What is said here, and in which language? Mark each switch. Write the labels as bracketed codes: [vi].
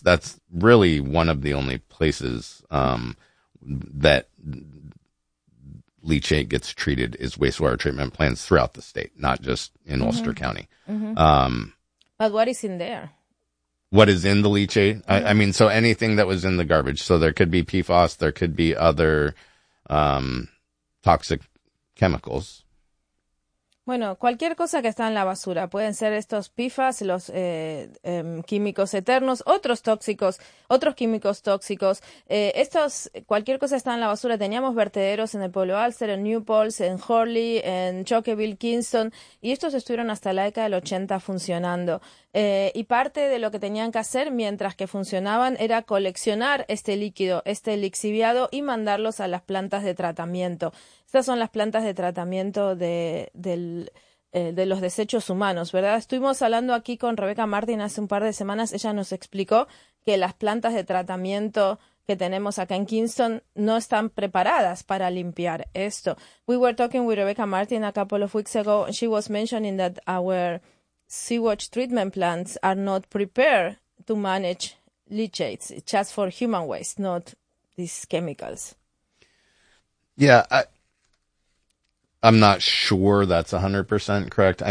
[en] That's really one of the only places that leachate gets treated is wastewater treatment plants throughout the state, not just in mm-hmm. Ulster County. Mm-hmm. But what is in there? What is in the leachate? Mm-hmm. I mean, so anything that was in the garbage. So there could be PFAS, there could be other toxic chemicals. [es] Bueno, cualquier cosa que está en la basura. Pueden ser estos PFAS, los químicos eternos, otros tóxicos, otros químicos tóxicos. Cualquier cosa está en la basura. Teníamos vertederos en el pueblo Alcer, en New Paltz, en Horley, en Chalkeville, Kingston, y estos estuvieron hasta la década del 80 funcionando. Y parte de lo que tenían que hacer mientras que funcionaban era coleccionar este líquido, este lixiviado, y mandarlos a las plantas de tratamiento. Estas son las plantas de tratamiento de los desechos humanos, ¿verdad? Estuvimos hablando aquí con Rebecca Martin hace un par de semanas. Ella nos explicó que las plantas de tratamiento que tenemos acá en Kingston no están preparadas para limpiar esto. [en] We were talking with Rebecca Martin a couple of weeks ago. She was mentioning that our sewage treatment plants are not prepared to manage leachates, just for human waste, not these chemicals. I'm not sure that's 100% correct.